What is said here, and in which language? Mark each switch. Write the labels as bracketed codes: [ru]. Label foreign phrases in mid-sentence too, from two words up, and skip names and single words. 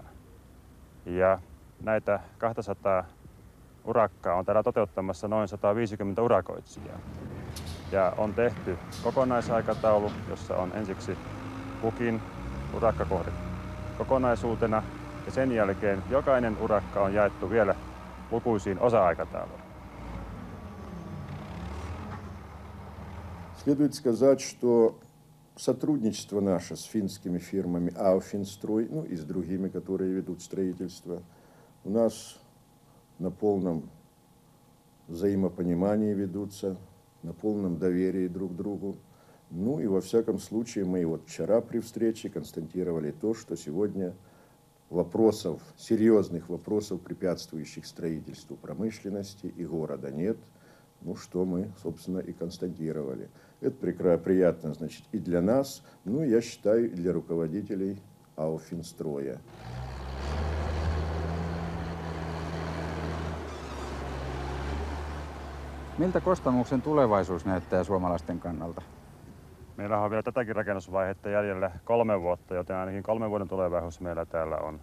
[fi] Ja näitä 200 urakkaa on täällä toteuttamassa noin 150 urakoitsijaa. Ja on tehty kokonaisaikataulu, jossa on ensiksi kukin urakkakohde kokonaisuutena. Ja sen jälkeen jokainen urakka on jaettu vielä lukuisiin osa-aikatauluihin. [ru] Следует сказать, что сотрудничество наше с финскими фирмами Ауфинстрой, ну и с другими, которые ведут строительство, у нас на полном взаимопонимании ведутся, на полном доверии друг к другу. Ну и во всяком случае мы вот вчера при встрече констатировали то, что сегодня вопросов, серьезных вопросов, препятствующих строительству промышленности и города нет. Ну, что мы, собственно, и констатировали. Это приятно, значит, и для нас, ну, я считаю, и для руководителей Ауфинстроя. [fi] Miltä Kostamuksen tulevaisuus näyttää suomalaisten kannalta? Meillä on vielä tätäkin rakennusvaihetta jäljellä 3 vuotta, joten ainakin 3 vuoden tulevaisuus meillä täällä on.